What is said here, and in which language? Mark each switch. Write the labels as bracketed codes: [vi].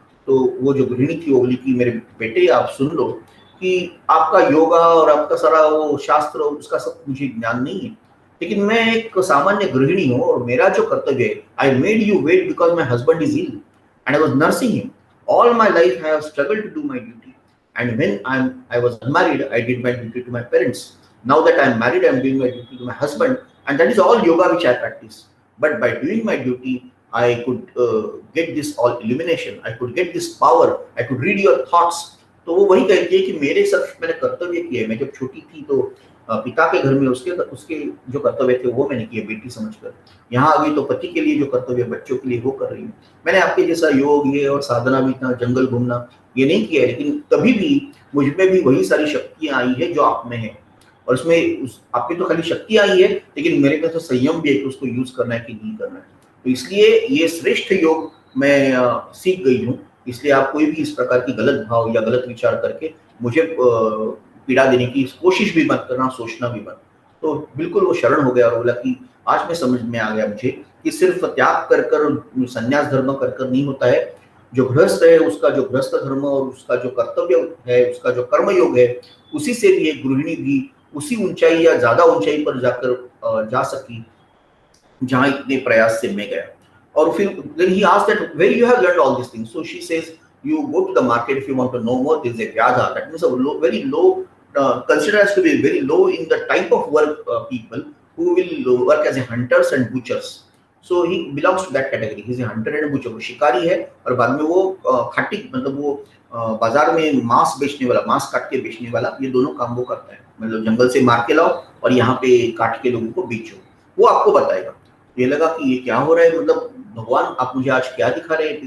[hi] तो वो जो गृहिणी थी वो बोली कि मेरे बेटे आप सुन लो कि आपका योगा और आपका सारा वो शास्त्र उसका सब मुझे ज्ञान नहीं है, लेकिन मैं एक सामान्य गृहिणी हूँ और मेरा जो कर्तव्य है, [en] I made you wait because my husband is ill and I was nursing him. All my life I have struggled to do my duty, and when I was unmarried I did my duty to my parents. Now that I am married I am doing my duty to my husband, and that is all yoga which I practice. But by doing my duty I could get this all illumination, I could get this power, I could read your thoughts। [hi] तो वो वही कहती है कि मेरे सिर्फ मैंने कर्तव्य किया है। मैं जब छोटी थी तो पिता के घर में उसके उसके जो कर्तव्य थे वो मैंने किए बेटी समझकर। यहाँ आ गई तो पति के लिए जो कर्तव्य बच्चों के लिए वो कर रही हूँ। मैंने आपके जैसा योग ये और साधना भी इतना जंगल घूमना ये नहीं किया है, लेकिन तभी भी मुझ में भी वही सारी शक्तियाँ आई है जो आप में है। और उसमें आप में तो खाली शक्ति आई है, लेकिन मेरे में तो संयम भी है कि उसको यूज करना है कि नहीं करना है। तो इसलिए ये श्रेष्ठ योग मैं सीख गई हूँ। इसलिए आप कोई भी इस प्रकार की गलत भाव या गलत विचार करके मुझे पीड़ा देने की कोशिश भी मत करना, सोचना भी मत। तो बिल्कुल वो शरण हो गया और बोला कि आज में समझ में आ गया मुझे कि सिर्फ त्याग कर कर संन्यास धर्म कर कर नहीं होता है। जो गृहस्थ है उसका जो गृहस्थ धर्म और उसका जो कर्तव्य है, उसका जो कर्म योग है, उसी से भी एक गृहिणी भी उसी ऊंचाई या ज्यादा ऊंचाई पर जाकर जा सकी जहां इतने प्रयास से मैं गया। और फिर [en] then he asked that where you have learned all these things. So she says you go to the market if you want to know more. There is a vyadha, that means a low, very low, considered as to be very low in the type of work people who will work as a hunters and butchers. So he belongs to that category. He is a hunter and a butcher. [hi] वो शिकारी है और बाद में वो खाटी मतलब वो बाजार में मांस बेचने वाला, मांस काट के बेचने वाला, ये दोनों काम वो करता है। मतलब जंगल से मार के लाओ और यहाँ पे काट के लोगों को बेचो, वो आपको बताएगा। ये लगा कि ये क्या हो रहा है, मतलब भगवान आप मुझे आज क्या दिखा रहे हैं।